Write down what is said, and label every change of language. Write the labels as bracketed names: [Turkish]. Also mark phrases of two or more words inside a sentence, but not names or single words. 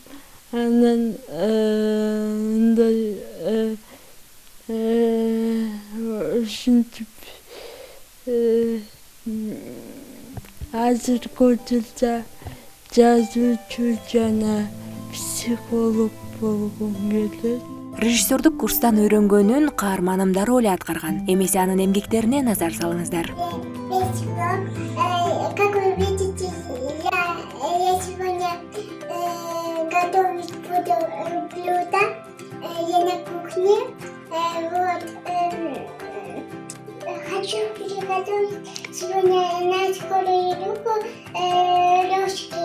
[Kyrgyz] Анан ушинтип азыркы учурда жазуучу жана психолог болгум келет. Режиссердук курстан үйрөнгөнүн каарманымдар роль аткарган. Эмесе анын эмгектерине назар салыңыздар. [Russian] Как вы видите, я сегодня готовить буду блюдо. Я на кухне. Хочу приготовить сегодня на скорую руку рожки.